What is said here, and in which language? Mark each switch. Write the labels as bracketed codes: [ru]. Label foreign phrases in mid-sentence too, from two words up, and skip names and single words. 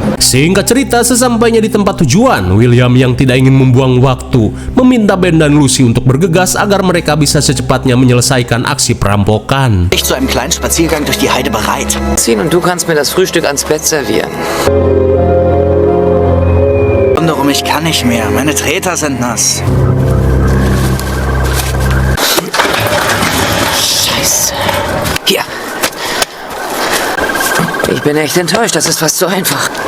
[id] Singkat cerita, sesampainya di tempat tujuan, William yang tidak ingin membuang waktu meminta Ben dan Lucy untuk bergegas agar mereka bisa secepatnya menyelesaikan aksi perampokan. [de] Ich zu einem kleinen Spaziergang durch die Heide bereit. Ziehen und du kannst mir das Frühstück ans Bett servieren. Und darum, ich kann nicht mehr. Meine Treter sind nass. Scheiße. Hier. Ich bin echt enttäuscht, das ist fast so einfach.